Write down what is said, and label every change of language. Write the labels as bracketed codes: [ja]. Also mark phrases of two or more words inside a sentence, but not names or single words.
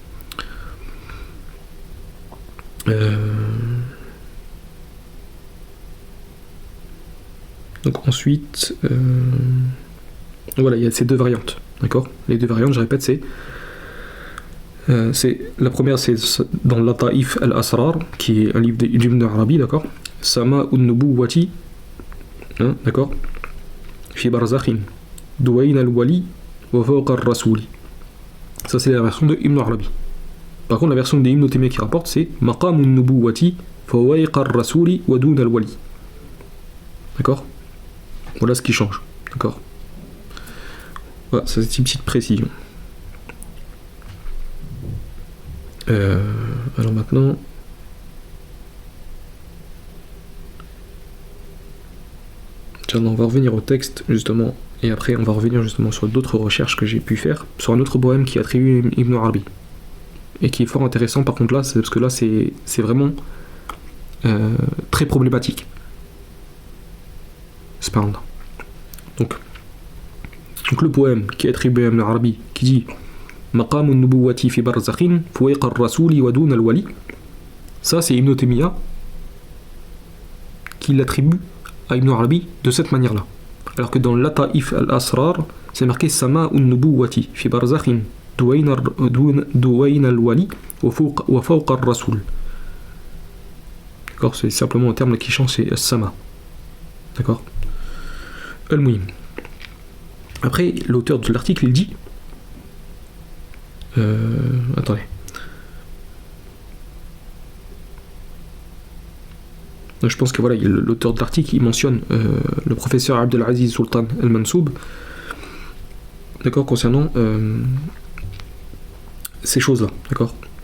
[fr] Donc ensuite, voilà, il y a ces deux variantes, d'accord. Les deux variantes, je répète, c'est la première, c'est dans Lataif al-Asrar, qui est un livre d'Ibn Arabi, d'accord. [ar] سماء النبوة, [fr] hein, d'accord. [ar] في برزخ، دوين الولي، وفوق الرسول. [fr] Ça, c'est la version de Ibn Arabi. Par contre, la version de Ibn Taymiyyah qui rapporte, c'est [ar] مقام النبوة، فوق الرسول، ودون الولي. [fr] D'accord. Voilà ce qui change, d'accord. Voilà, ça c'est une petite précision. Alors maintenant, on va revenir au texte justement, et après on va revenir justement sur d'autres recherches que j'ai pu faire sur un autre poème qui attribue Ibn Arabi et qui est fort intéressant. Par contre là, c'est parce que là c'est vraiment très problématique. C'est pas là. Donc le poème qui est attribué à Ibn Arabi qui dit [ar] مقام النبوة في برزخ فوق الرسول ودون الولي, [fr] ça c'est Ibn Taymiyyah qui l'attribue à Ibn Arabi de cette manière-là. Alors que dans Lataif al-Asrar, c'est marqué [ar] سماء النبوة في برزخ دوين الولي وفوق الرسول. [fr] D'accord, c'est simplement un terme qui change, c'est Sama. D'accord. Al-Muhim. Après, l'auteur de l'article, il dit attendez. Je pense que voilà, l'auteur de l'article, il mentionne le professeur Abdelaziz Sultan Al-Mansoub, d'accord, concernant ces choses-là, d'accord.